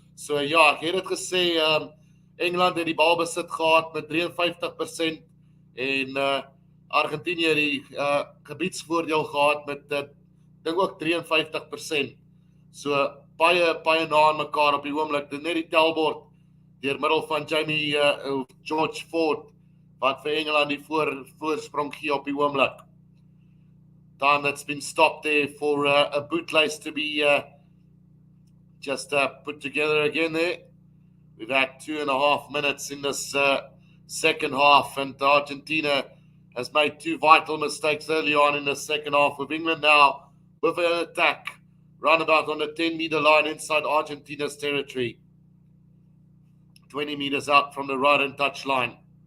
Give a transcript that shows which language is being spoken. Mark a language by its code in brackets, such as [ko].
[af] So ja, ek het dit gesê, Engeland het die balbesit gehad met 53% en Argentinië die gebiedsvoordeel gehad met dink ook 53%. So baie na aan mekaar op die oomblik. Dit net die tellbord deur middel van George Ford wat vir Engeland die voorsprong gee op die oomblik. [en] Time that's been stopped there for a bootlace to be just put together again there. We've had 2.5 minutes in this second half, and Argentina has made two vital mistakes early on in the second half, with England now with an attack roundabout on the 10-meter line inside Argentina's territory, 20 meters out from the right and touch line.